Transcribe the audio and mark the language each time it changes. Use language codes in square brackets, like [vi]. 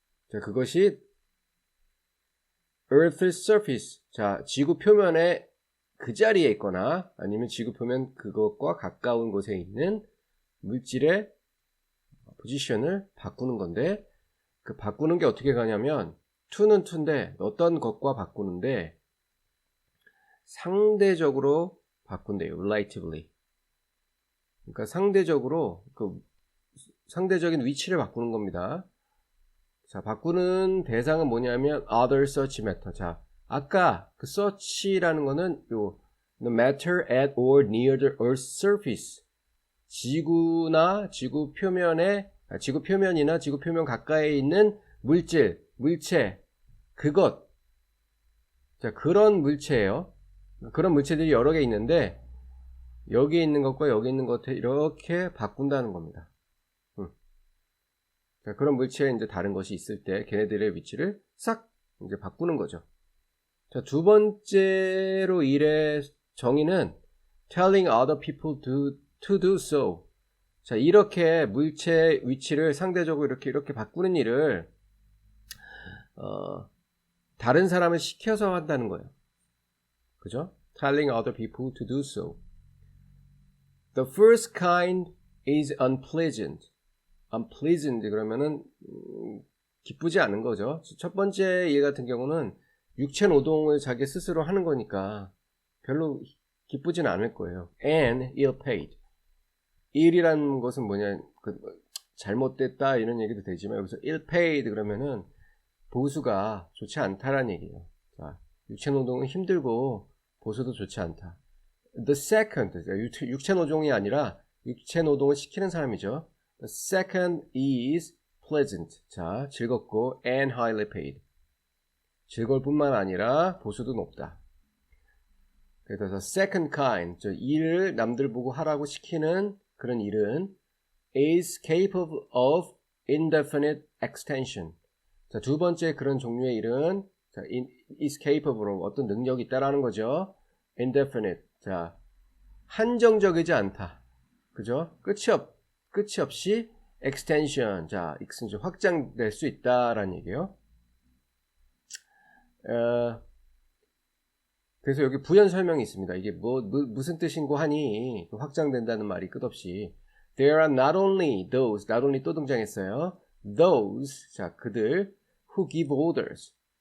[ko] 자, 그것이 [en] Earth's surface, [ko] 자, 지구 표면에 그 자리에 있거나 아니면 지구 표면 그것과 가까운 곳에 있는 물질의 포지션을 바꾸는 건데, 그 바꾸는 게 어떻게 가냐면 to는 to인데 어떤 것과 바꾸는데 상대적으로 바꾼대요. [en] relatively. [ko] 그러니까 상대적으로 상대적인 위치를 바꾸는 겁니다. 자, 바꾸는 대상은 뭐냐면 [en] other such matter. [ko] 자, 아까 그 such라는 거는 요 [en] the matter at or near the earth's surface. [ko] 지구나 지구 표면이나 지구 표면 가까이에 있는 물체, 그것. 자, 그런 물체예요. 그런 물체들이 여러 개 있는데 여기 있는 것과 여기 있는 것 이렇게 바꾼다는 겁니다. 자, 그런 물체에 이제 다른 것이 있을 때 걔네들의 위치를 싹 이제 바꾸는 거죠. 자, 두 번째로 일의 정의는 [en] telling other people to do so. [ko] 자, 이렇게 물체의 위치를 상대적으로 이렇게 바꾸는 일을 다른 사람을 시켜서 한다는 거예요. 그죠? [en] telling other people to do so. The first kind is unpleasant. [ko] unpleasant 그러면은 기쁘지 않은 거죠. 첫 번째 예 같은 경우는 육체 노동을 자기 스스로 하는 거니까 별로 기쁘진 않을 거예요. [en] and ill paid. [ko] 일이라는 것은 뭐냐, 잘못됐다 이런 얘기도 되지만 여기서 ill paid 그러면은 보수가 좋지 않다라는 얘기예요. 자, 육체 노동은 힘들고 보수도 좋지 않다. [en] The second, [ko] 육체 노동이 아니라 육체 노동을 시키는 사람이죠. [en] The second is pleasant. [ko] 자, 즐겁고 [en] and highly paid. [ko] 즐거울 뿐만 아니라 보수도 높다. 그래서 [en] second kind, [ko] 일을 남들 보고 하라고 시키는 그런 일은 [en] is capable of indefinite extension. [ko] 자, 두 번째 그런 종류의 일은 자, [en] is capable of [ko] 어떤 능력이 있다라는 거죠. indefinite. 자, 한정적이지 않다. 그죠? 끝이 없이 extension. 자, extension 확장될 수 있다라는 얘기예요. 그래서 여기 부연 설명이 있습니다. 이게 무슨 뜻인고 하니 확장된다는 말이 끝없이 [en] There are not only [ko] 또 등장했어요. [en] Those, [ko] 자, 그들 [en] who give orders.